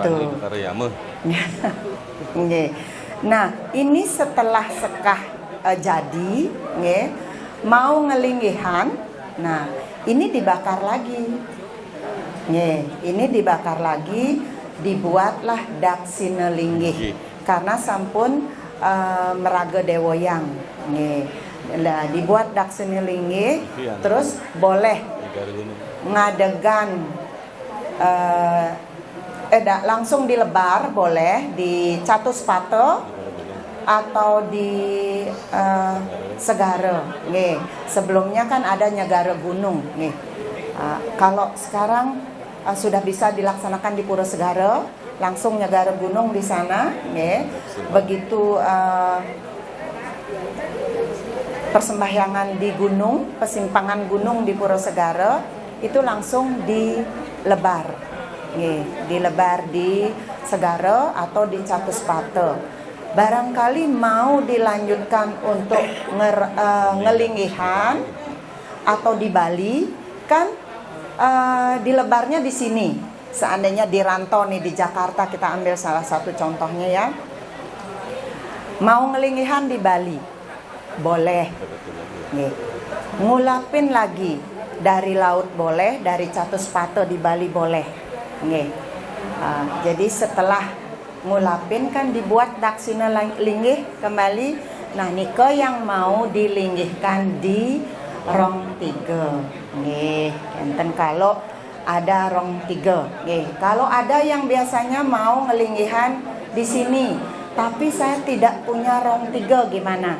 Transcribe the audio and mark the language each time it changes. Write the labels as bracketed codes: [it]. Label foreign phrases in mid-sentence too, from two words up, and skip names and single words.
[id] dipanggil ke Karyama. Nggih. Nah, ini setelah sekah jadi, nggih, mau ngelinggihan. Nah, ini dibakar lagi. Nggih, ini dibakar lagi, dibuatlah daksina linggih. Karena [ban] sampun meraga dewoyang. [id] Nggih. Nah, dibuat daksina linggih, terus boleh ngadegan langsung dilebar, boleh di catus pato atau di segara nggih. Sebelumnya kan ada nyegara gunung nggih. Kalau sekarang sudah bisa dilaksanakan di Pura Segara, langsung nyegara gunung di sana nggih. Begitu persembahyangan di gunung, persimpangan gunung di Pura Segara itu langsung dilebar nggih, dilebar di Segara atau di Catus Pate. Barangkali mau dilanjutkan untuk ngelinggihan atau di Bali kan dilebarnya di sini seandainya di rantau nih di Jakarta, kita ambil salah satu contohnya ya. Mau ngelingihan di Bali, boleh. Nih. Ngulapin lagi dari laut boleh, dari Catus Pato di Bali boleh. Nih. Jadi setelah ngulapin kan dibuat daksina linggih kembali. Nah nike yang mau dilinggihkan di rong 3. Nih, enten kalau ada rong 3. Nih, kalau ada yang biasanya mau ngelinggihan di sini, tapi saya tidak punya rong 3 gimana?